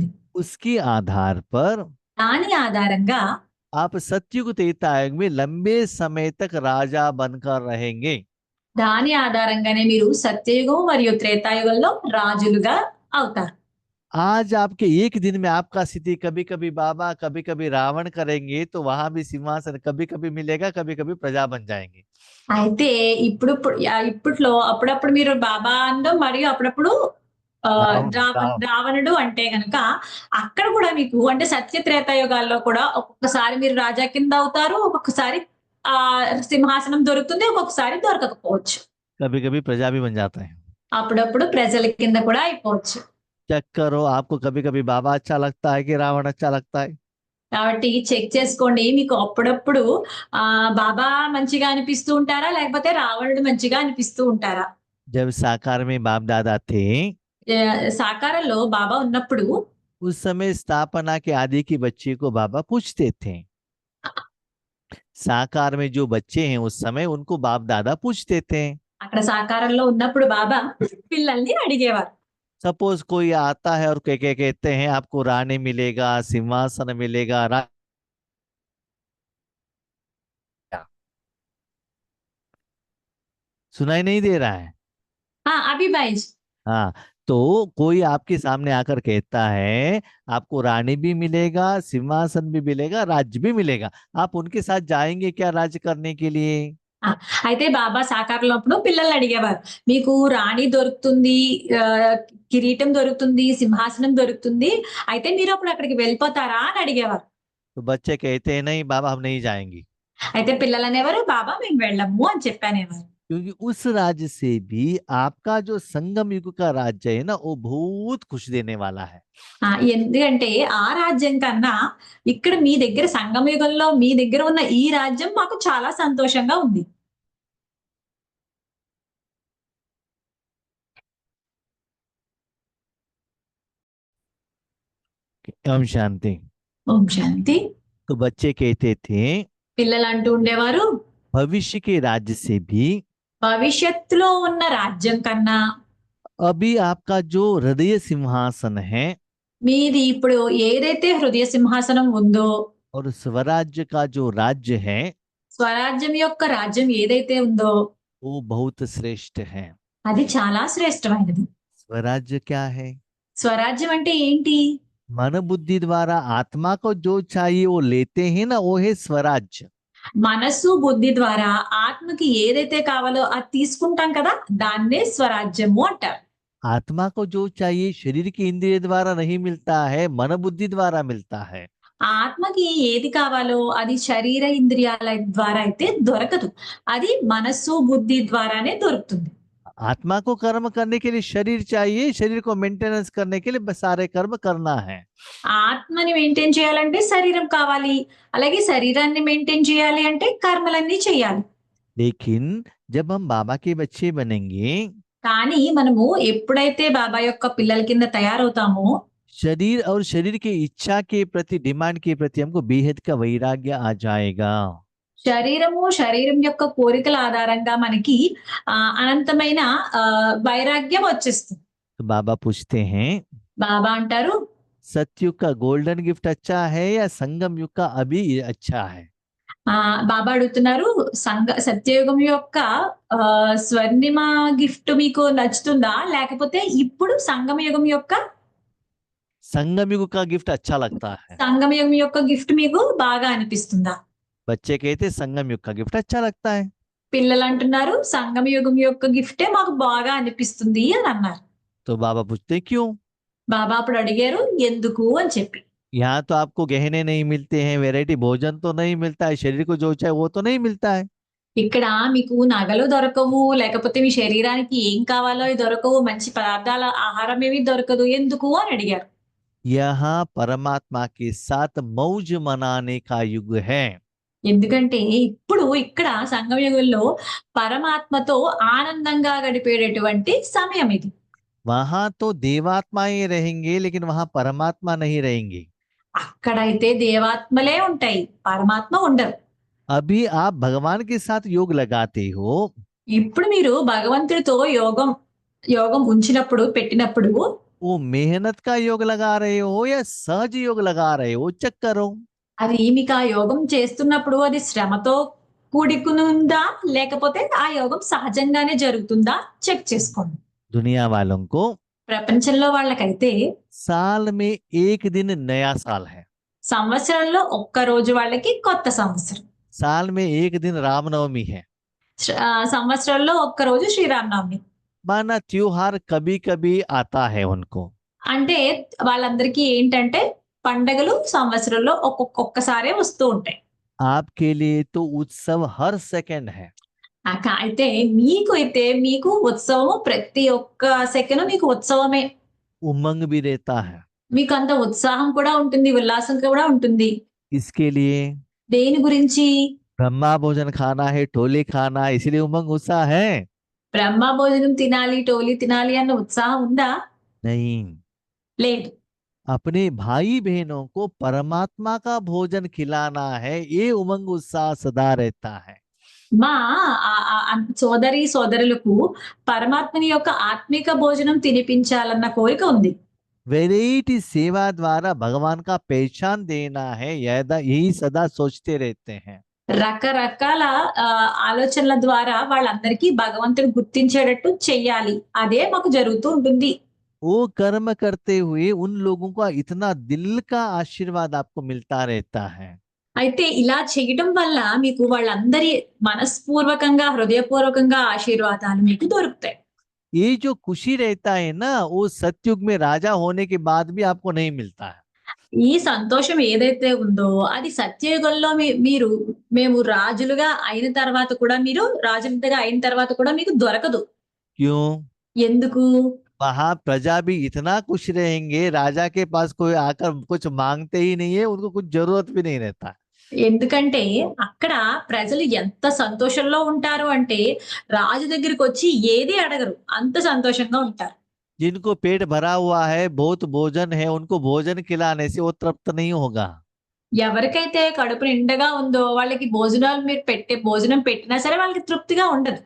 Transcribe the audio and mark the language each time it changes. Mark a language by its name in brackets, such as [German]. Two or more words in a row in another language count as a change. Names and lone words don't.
[Hindi] उसके आधार पर [Telugu] దాని ఆధారంగా [Hindi] आप सतयुग त्रेतायुग में लंबे समय तक राजा बनकर रहेंगे। [Telugu] దాని ఆధారంగానే మీరు సత్యయుగం మరియు త్రేతాయుగంలో రాజులుగా అవుతారు. [Hindi] आज आपके एक दिन में आपका स्थिति कभी कभी बाबा कभी कभी रावण करेंगे, तो वहां भी सिंहासन कभी कभी मिलेगा, कभी कभी प्रजा बन जाएंगे। [Telugu] అయితే ఇప్పట్లో అప్పుడప్పుడు మీరు బాబా అనడం మరియు అప్పుడప్పుడు [Hindi] रावण रावण [Telugu] రావణుడు అంటే గనక అక్కడ కూడా మీకు అంటే సత్య త్రేతాయుగాల్లో కూడా ఒక్కొక్కసారి మీరు రాజా కింద అవుతారు. ఒక్కొక్కసారి సింహాసనం దొరుకుతుంది. ఒక్కొక్కసారి దొరకకపోవచ్చు. [Hindi] कभी कभी प्रजा भी बन जाता है। [Telugu] అప్పుడప్పుడు ప్రజల కింద కూడా అయిపోవచ్చు. [Hindi] चेक करो, आपको कभी कभी बाबा अच्छा लगता है कि रावण अच्छा लगता है? [Telugu] కాబట్టి చెక్ చేసుకోండి. మీకు అప్పుడప్పుడు బాబా మంచిగా అనిపిస్తూ ఉంటారా? లేకపోతే రావణుడు మంచిగా అనిపిస్తూ ఉంటారా? [Hindi] जब साकार में बाप दादा थे, [Telugu] సాకారంలో బాబా ఉన్నప్పుడు [Hindi] उस समय स्थापना के आदि के बच्चे को बाबा पूछते थे। साकार में जो बच्चे हैं उस समय उनको बाप दादा पूछते थे। [Telugu] అక్కడ సాకారంలో ఉన్నప్పుడు బాబా పిల్లల్ని అడిగేవారు. [Hindi] सपोज कोई आता है और कहते हैं आपको रानी मिलेगा, सिंहासन मिलेगा, सुनाई नहीं दे रहा है? అభి భాయిజ్ हाँ, तो कोई आपके सामने आकर कहता है आपको रानी भी मिलेगा, सिंहासन भी मिलेगा, राज्य भी मिलेगा, आप उनके साथ जाएंगे क्या राज्य करने के लिए? [Telugu] అయితే బాబా సాకారంలో అప్పుడు పిల్లల్ని అడిగేవారు. మీకు రాణి దొరుకుతుంది, కిరీటం దొరుకుతుంది, సింహాసనం దొరుకుతుంది. అయితే మీరు అప్పుడు అక్కడికి వెళ్ళిపోతారా అని అడిగేవారు. [Hindi] तो बच्चे कहते हैं नहीं बाबा हम नहीं जाएंगे, [Telugu] అయితే పిల్లలు అనేవారు బాబా మేము వెళ్ళము అని చెప్పనేవారు. [Hindi] क्योंकि उस राज्य से भी आपका जो संगम युग का राज्य है ना वो बहुत खुश देने वाला है। [Telugu] ఎందుకంటే ఆ రాజ్యం కన్నా ఇక్కడ మీ దగ్గర సంగమ యుగంలో మీ దగ్గర ఉన్న ఈ రాజ్యం మాకు చాలా సంతోషంగా ఉంది. [Hindi] ओम शांति। [Telugu] ఓం శాంతి. [Hindi] तो बच्चे कहते थे [Telugu] పిల్లలు అంటూ ఉండేవారు [Hindi] भविष्य के राज्य से भी [Telugu] భవిష్యత్తులో ఉన్న రాజ్యం కన్నా [Hindi] अभी आपका जो हृदय सिंहासन है [Telugu] మీది ఇప్పుడు ఏదైతే హృదయ సింహాసనం ఉందో, [Hindi] और स्वराज्य का जो राज्य है [Telugu] స్వరాజ్యం యొక్క రాజ్యం ఏదైతే ఉందో [Hindi] वो बहुत श्रेष्ठ है। [Telugu] అది చాలా శ్రేష్టమైనది. [Hindi] स्वराज्य क्या है? [Telugu] స్వరాజ్యం అంటే ఏంటి? [Hindi] मन बुद्धि द्वारा आत्मा को जो चाहिए वो लेते हैं ना, वो है स्वराज्य। [Telugu] మనస్సు బుద్ధి ద్వారా ఆత్మకి ఏదైతే కావాలో అది తీసుకుంటాం కదా, దాన్నే స్వరాజ్యము అంటారు. [Hindi] आत्मा को जो चाहिए शरीर की इंद्रिय द्वारा नहीं मिलता है, मन बुद्धि द्वारा मिलता है। [Telugu] ఆత్మకి ఏది కావాలో అది శరీర ఇంద్రియాల ద్వారా అయితే దొరకదు. అది మనస్సు బుద్ధి ద్వారానే దొరుకుతుంది. [Hindi] आत्मा को कर्म करने के लिए शरीर चाहिए, शरीर को मेंटेनेंस करने के लिए सारे कर्म करना है। [Telugu] ఆత్మని మెయింటైన్ చేయాలంటే శరీరం కావాలి, అలాగే శరీరాన్ని మెయింటైన్ చేయాలి అంటే కర్మలన్నీ చేయాలి. [Hindi] लेकिन जब हम बाबा के बच्चे बनेंगे, [Telugu] కానీ మనము ఎప్పుడైతే బాబా యొక్క పిల్లల కింద తయారవుతామో [Hindi] शरीर और शरीर की इच्छा के प्रति, डिमांड के प्रति हमको बेहद का वैराग्य आ जाएगा। [Telugu] శరీరం యొక్క కోరికల ఆధారంగా మనకి అనంతమైన వైరాగ్యం వచ్చేస్తుంది. [Hindi] तो बाबा पूछते हैं [Telugu] బాబా అంటారు [Hindi] सतयुग का [English] golden gift [Hindi] अच्छा है या संगम युग का अभी अच्छा है? [Telugu] బాబా అడుగుతున్నారు సత్యయుగం యొక్క స్వర్ణిమ గిఫ్ట్ మీకు నచ్చుతుందా, లేకపోతే ఇప్పుడు సంగమ యుగం యొక్క [Hindi] संगम युग का गिफ्ट अच्छा लगता है। [Telugu] సంగమ యుగం యొక్క గిఫ్ట్ మీకు బాగా అనిపిస్తుందా? [Hindi] बच्चे कहते संगम युग का गिफ्ट अच्छा लगता है। [Telugu] పిల్లలు అంటున్నారు సంగమ యుగం యొక్క గిఫ్టే మాకు బాగా అనిపిస్తుంది అని అన్నారు. [Hindi] तो बाबा पूछते क्यों? [Telugu] బాబా అప్పుడు అడిగారు ఎందుకు అని చెప్పి. [Hindi] यहाँ तो आपको गहने नहीं मिलते हैं, वैरायटी भोजन तो नहीं मिलता है, शरीर को जो चाहे वो तो नहीं मिलता है। [Telugu] ఇక్కడ మీకు నగలు దొరకవు, లేకపోతే మీ శరీరానికి ఏం కావాలో అవి దొరకవు, మంచి పదార్థాల ఆహారం ఏమీ దొరకదు. ఎందుకు అని అడిగారు. [Hindi] यहाँ परमात्मा के साथ मौज मनाने का युग है। [Telugu] ఎందుకంటే ఇప్పుడు ఇక్కడ సంగమ యుగంలో పరమాత్మతో ఆనందంగా గడిపేటటువంటి సమయం ఇది. [Hindi] वहां तो देवात्माएं रहेंगे, लेकिन वहां परमात्मा नहीं रहेंगे। [Telugu] అక్కడైతే దేవాత్మలే ఉంటాయి, పరమాత్మ ఉండరు. [Hindi] अभी आप भगवान के साथ योग लगाते हो, [Telugu] ఇప్పుడు మీరు భగవంతుడితో యోగం యోగం ఉంచినప్పుడు పెట్టినప్పుడు [Hindi] वो मेहनत का योग लगा रहे हो या सहज योग लगा रहे हो, चेक करो। [Telugu] అది మీకు ఆ యోగం చేస్తున్నప్పుడు అది శ్రమతో కూడుకునుందా, లేకపోతే ఆ యోగం సహజంగానే జరుగుతుందా చెక్ చేసుకోండి. [Hindi] दुनिया वालों को [Telugu] ప్రపంచంలో వాళ్ళకైతే [Hindi] साल में एक दिन नया साल है, [Telugu] సంవత్సరంలో ఒక్క రోజు వాళ్ళకి కొత్త సంవత్సరం. [Hindi] साल में एक दिन रामनवमी है। [Telugu] సంవత్సరంలో ఒక్క రోజు శ్రీరామనవమి. [Hindi] माना त्योहार कभी कभी आता है उनको, [Telugu] అంటే వాళ్ళందరికీ ఏంటంటే పండగలు సంవత్సరంలో ఒక్కొక్కసారే వస్తూ ఉంటాయి. [Hindi] आपके लिए तो उत्सव हर सेकंड है। [Telugu] అయితే మీకు ఉత్సవము ప్రతి ఒక్క సెకను మీకు ఉత్సవమే. [Hindi] उमंग भी रहता है। [Telugu] మీకు అంత ఉత్సాహం కూడా ఉంటుంది, ఉల్లాసం కూడా ఉంటుంది. [Hindi] इसके लिए [Telugu] దేని గురించి? [Hindi] ब्रह्मा भोजन खाना है, टोले खाना है, इसलिए उमंग उत्साह है [Telugu] బ్రహ్మ భోజనం తినాలి, టోలీ తినాలి అన్న ఉత్సాహం ఉందా? [Hindi] नहीं। [Telugu] లేదు. [Hindi] अपने भाई बहनों को परमात्मा का भोजन खिलाना है, ये उमंग उत्साह सदा रहता है। [Telugu] మా సోదరి సోదరులకు పరమాత్మని యొక్క ఆత్మిక భోజనం తినిపించాలన్న కోరిక ఉంది. [Hindi] वैरायटी सेवा द्वारा भगवान का पहचान देना है, यही सदा सोचते रहते हैं। [Telugu] రకరకాల ఆలోచనల ద్వారా వాళ్ళందరికీ భగవంతుడు గుర్తించేటట్టు చెయ్యాలి, అదే మాకు జరుగుతూ ఉంటుంది. [Hindi] वो कर्म करते हुए उन लोगों का इतना दिल का आशीर्वाद आपको मिलता रहता है। [Telugu] అయితే ఇలా చేయడం వల్ల మీకు వాళ్ళందరి మనస్పూర్వకంగా హృదయపూర్వకంగా ఆశీర్వాదాలు మీకు దొరుకుతాయి. [Hindi] ये जो खुशी रहता है ना, वो सतयुग में राजा होने के बाद भी आपको नहीं मिलता है। [Telugu] ఈ సంతోషం ఏదైతే ఉందో అది సత్యయుగంలో మేము రాజులుగా అయిన తర్వాత కూడా రాజులుగా అయిన తర్వాత కూడా మీకు దొరకదు. [Hindi] क्यों? [Telugu] ఎందుకు? [Hindi] वहां प्रजा भी इतना खुश रहेंगे, राजा के पास कोई आकर कुछ मांगते ही नहीं है, उनको कुछ जरूरत भी नहीं रहता। [Telugu] ఎందుకంటే అక్కడ ప్రజలు ఎంత సంతోషంలో ఉంటారు అంటే రాజు దగ్గరికి వచ్చి ఏది అడగరు, అంత సంతోషంగా ఉంటారు. [Hindi] जिनको पेट भरा हुआ है, बहुत भोजन है, उनको भोजन खिलाने से वो तृप्त नहीं होगा। [Telugu] ఎవరికైతే కడుపు నిండగా ఉందో వాళ్ళకి భోజనాలు మీరు భోజనం పెట్టినా సరే వాళ్ళకి తృప్తిగా ఉండదు.